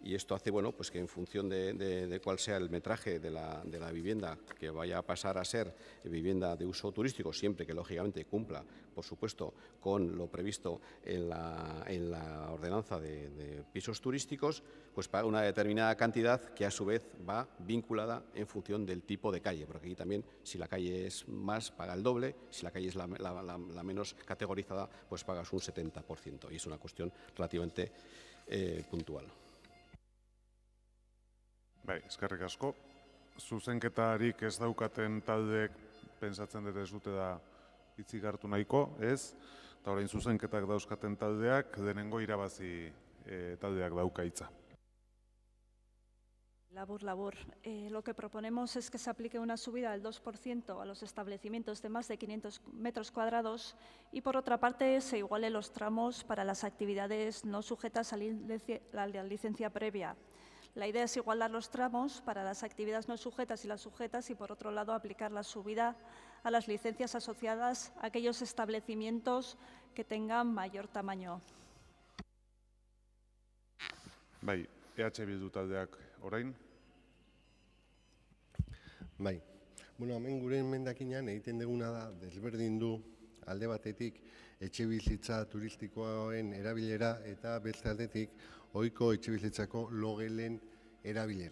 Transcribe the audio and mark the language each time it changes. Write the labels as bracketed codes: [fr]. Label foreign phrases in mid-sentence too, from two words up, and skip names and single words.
[es] y esto hace pues que en función de cuál sea el metraje de la vivienda que vaya a pasar a ser vivienda de uso turístico, siempre que lógicamente cumpla, por supuesto, con lo previsto en la ordenanza de pisos turísticos, pues paga una determinada cantidad que a su vez va vinculada en función del tipo de calle, porque aquí también si la calle es más paga el doble, si la calle es la menos categorizada pues pagas un 70%, y es una cuestión relativamente puntual. [eu] Bai, eskerrik asko. Zuzenketarik ez daukaten taldeek pentsatzen dut ez dute da hitzik hartu nahiko, ez? Eta orain zuzenketak dauzkaten taldeak, denengo irabazi taldeak dauka hitza. Labur. [es] Lo que proponemos es que se aplique una subida del 2% a los establecimientos de más de 500 metros cuadrados y, por otra parte, se igualen los tramos para las actividades no sujetas a la licencia previa. La idea es igualar los tramos para las actividades no sujetas y las sujetas y, por otro lado, aplicar la subida a las licencias asociadas a aquellos establecimientos que tengan mayor tamaño. [eu] Bai, EH Bildu taldeak orain. Bai, hemen gure emendakinean egiten duguna da, desberdin du alde batetik etxebizitza turistikoen erabilera eta beste aldetik ohiko etxebizitzako logelen erabilera.